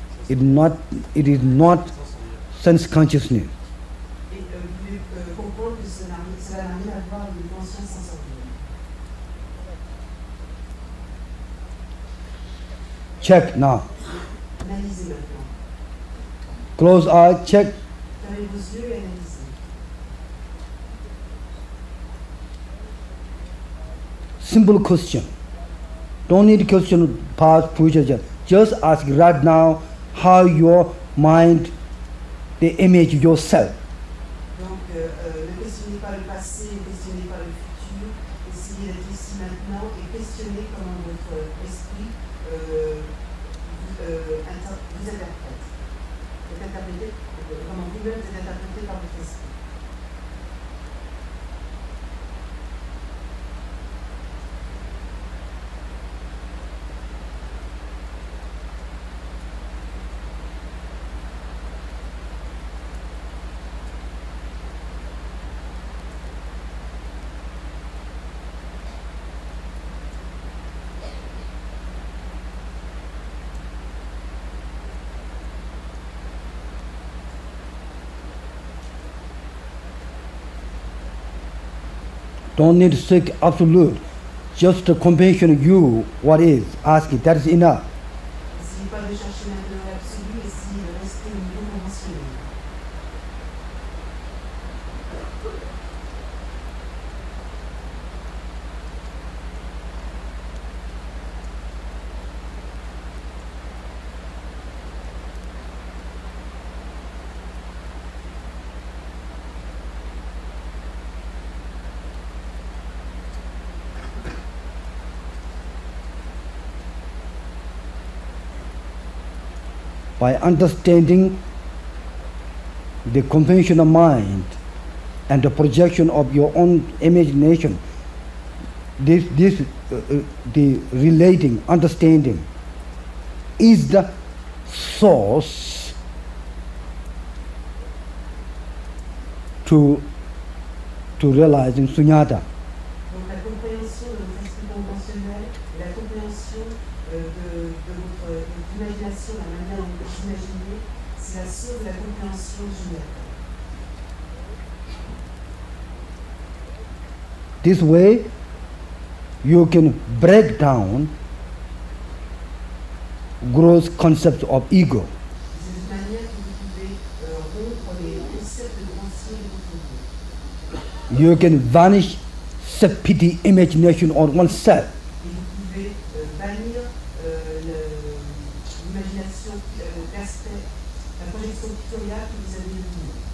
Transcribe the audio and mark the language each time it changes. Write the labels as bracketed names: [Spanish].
[English] It is not sense consciousness. [French] et vous devez comprendre que ça n'a rien à voir avec une conscience sensorielle. [English] Check now. [French] Analysez maintenant. [English] Close eye, check. [French] Fermez vos yeux et analysez. [English] Simple question. Don't need question past, future. Just ask right now how your mind, the image yourself. [French] Donc, ne questionnez pas le passé, ne questionnez pas le futur. Essayez d'être ici maintenant et questionnez comment votre esprit vous interprète. Est interprété, comment vous-même êtes interprété par votre esprit. [English] Don't need to seek absolute. Just to compassion you, what is, ask it, that is enough. [French] N'essayez pas de chercher maintenant l'absolu, essayez de rester au niveau conventionnel. [English] By understanding the conventional mind and the projection of your own imagination, the relating, understanding is the source to realizing sunyata. [French] Donc la compréhension de votre esprit conventionnel et la compréhension de votre imagination, la manière dont vous imaginez, c'est la source de la compréhension générale. [English] This way, you can break down gross concepts of ego. [French] C'est une manière que vous pouvez rompre les concepts grossiers de votre ego. [English] You can vanish self-pity imagination on oneself. [French] Et vous pouvez bannir l'imagination, l'aspect, la projection pictoriale que vous avez de vous.